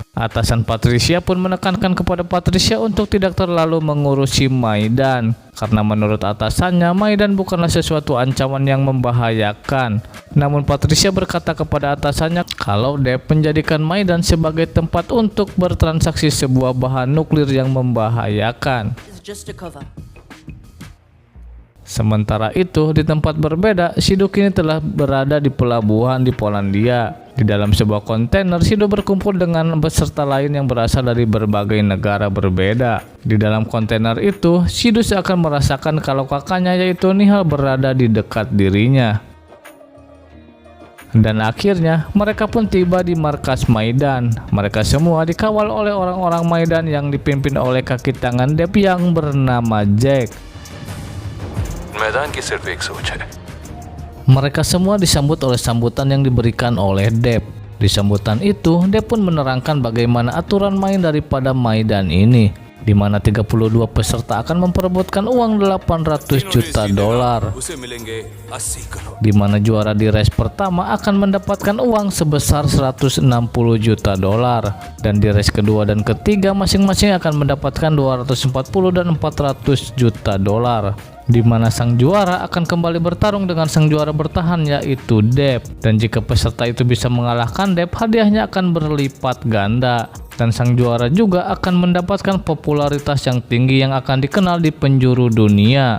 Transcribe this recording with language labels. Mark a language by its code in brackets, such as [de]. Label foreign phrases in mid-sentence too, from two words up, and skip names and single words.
[id] Atasan Patricia pun menekankan kepada Patricia untuk tidak terlalu mengurusi Maidan, karena menurut atasannya, Maidan bukanlah sesuatu ancaman yang membahayakan. Namun Patricia berkata kepada atasannya kalau Depp menjadikan Maidan sebagai tempat untuk bertransaksi sebuah bahan nuklir yang membahayakan. [en] Just a cover. [id] Sementara itu, di tempat berbeda, Shido kini telah berada di pelabuhan di Polandia. Di dalam sebuah kontainer, Shido berkumpul dengan peserta lain yang berasal dari berbagai negara berbeda. Di dalam kontainer itu, Shido seakan merasakan kalau kakaknya yaitu Nihal berada di dekat dirinya. Dan akhirnya mereka pun tiba di markas Maidan. Mereka semua dikawal oleh orang-orang Maidan yang dipimpin oleh kaki tangan Depp yang bernama Jack. [hi] मैदान की सिर्फ एक सोच है [id] Mereka semua disambut oleh sambutan yang diberikan oleh Depp. Di sambutan itu, Depp pun menerangkan bagaimana aturan main daripada Maidan ini, di mana 32 peserta akan memperebutkan uang 800 juta dolar. [hi] उसे मिलेंगे 80 करोड़ [id] Di mana juara di race pertama akan mendapatkan uang sebesar 160 juta dolar, dan di race kedua dan ketiga masing-masing akan mendapatkan 240 dan 400 juta dolar. Di mana sang juara akan kembali bertarung dengan sang juara bertahan yaitu Depp, dan jika peserta itu bisa mengalahkan Depp, hadiahnya akan berlipat ganda, dan sang juara juga akan mendapatkan popularitas yang tinggi yang akan dikenal di penjuru dunia.